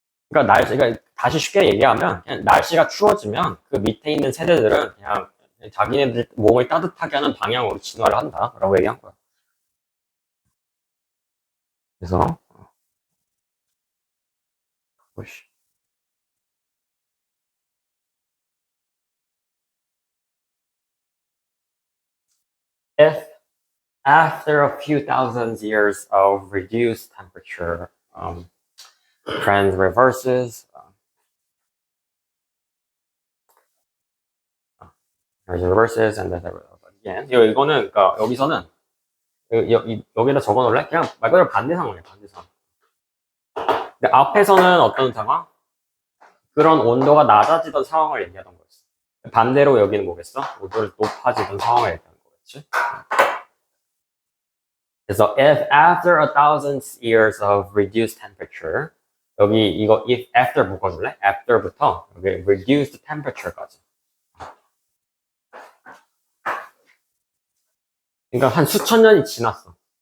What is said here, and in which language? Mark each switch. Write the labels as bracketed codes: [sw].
[ko] 그러니까 다시 쉽게 얘기하면 그냥 날씨가 추워지면 그 밑에 있는 세대들은 그냥 자기네들 몸을 따뜻하게 하는 방향으로 진화를 한다라고 얘기한 거야. 그래서 [en] if after a few thousand years of reduced temperature, trend reverses. reverses and then again. [ko] 이거는 그러니까 여기서는 여기다 적어놓을래? 그냥 말 그대로 반대 상황이야, 반대 상황. 근데 앞에서는 어떤 상황? 그런 온도가 낮아지던 상황을 얘기하던 거였어. 반대로 여기는 뭐겠어? 온도를 높아지던 상황을 얘기하는 거겠지? 그래서 [en] if after 1,000 years of reduced temperature, [ko] 여기 이거 [en] if after [ko] 묶어줄래? after부터 여기 [en] reduced temperature [ko] 까지. 그러니까 한 수천 년이 지났어.